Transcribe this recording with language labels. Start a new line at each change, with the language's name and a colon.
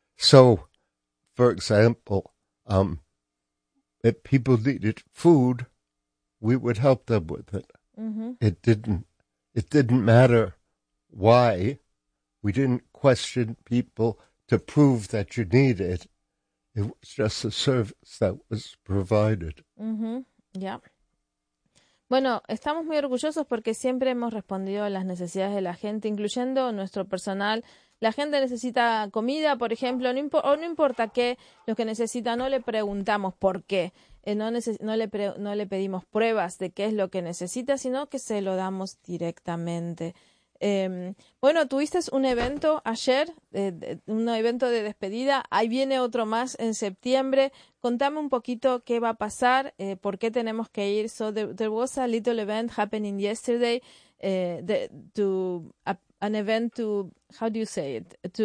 English: For example, if people needed food, we would help them with it. Mm-hmm. It didn't matter why. We didn't question people to prove that you need it. It was just a service that was provided. Mm-hmm. Yeah.
Spanish: Bueno, estamos muy orgullosos porque siempre hemos respondido a las necesidades de la gente, incluyendo nuestro personal. La gente necesita comida, por ejemplo, no importa qué, lo que necesita, no le preguntamos por qué. No le pedimos pruebas de qué es lo que necesita, sino que se lo damos directamente. Bueno, tuviste un evento ayer, un evento de despedida. Ahí viene otro más en septiembre. Contame un poquito qué va a pasar, por qué tenemos que ir.
English: So there was a little event happening yesterday, an event to, how do you say it?